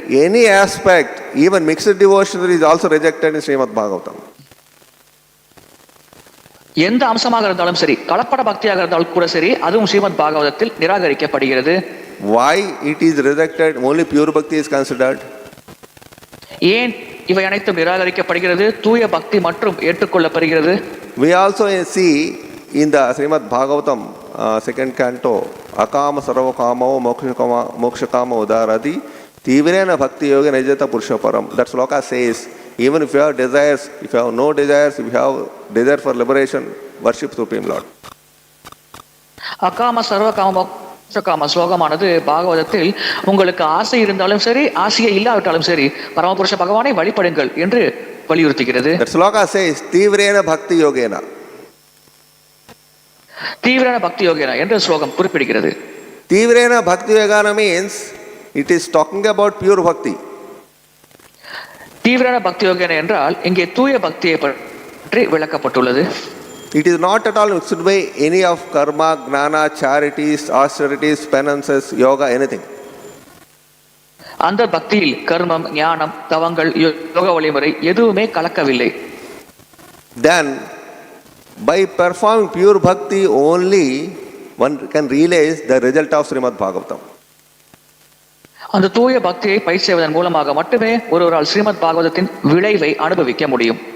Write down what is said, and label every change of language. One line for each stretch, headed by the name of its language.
English: Any aspect, even mixed devotion is also rejected in Śrīmad-Bhāgavatam.
Tamil: எந்த அம்சமாக இருந்தாலும் சரி, கலப்பட பக்தியாக இருந்தாலும் கூட சரி, அதுவும் ஸ்ரீமத் பாகவதத்தில் நிராகரிக்கப்படுகிறது.
English: Why it is rejected? Only pure bhakti is considered.
Tamil: ஏன் இவை அனைத்தும் நிராகரிக்கப்படுகிறது? தூய பக்தி மற்றும் ஏற்றுக்கொள்ளப்படுகிறது.
English: We also see in the Śrīmad-Bhāgavatam second canto akama sarva kamo moksha kama udarati tivrena bhakti yoga nijata purusha param. That shloka says even if you have desires, if you have no desires, if you have desire for liberation, worship Supreme Lord.
Tamil: அகாம சர்வ காம மோட்ச காம ஸ்லோகமானது பாகவதத்தில் உங்களுக்கு ஆசை இருந்தாலும் சரி, ஆசையே இல்லாவிட்டாலும் சரி, பரமபுருஷ பகவானை வழிபடுங்கள் என்று வலியுறுத்துகிறது.
English: That shloka says tivrena bhakti yogena.
Tamil: தீவிரன பக்தி யோகேன என்ற ஸ்லோகம் குறிப்பிடுகிறது.
English: Tivrena bhakti yogena means it is talking about pure bhakti.
Tamil: தீவிரன பக்தி யோகேன என்றால் இங்கே தூய பக்தியை பற்றி விளக்கப்பட்டுள்ளது.
English: It is not at all mixed by any of karma, gnana, charities, austerities, penances, yoga, anything.
Tamil: அந்த பக்தியில் கர்மம், ஞானம், தவங்கள், யோக வழிமுறை எதுவுமே கலக்கவில்லை.
English: Then by performing pure bhakti only one can realize the result of Śrīmad-Bhāgavatam.
Tamil: அந்த தூய பக்தியை பயிற்சி செய்வதன் மூலமாக மட்டுமே ஒருவரால் ஸ்ரீமத் பாகவதத்தின் விளைவை அனுபவிக்க முடியும்.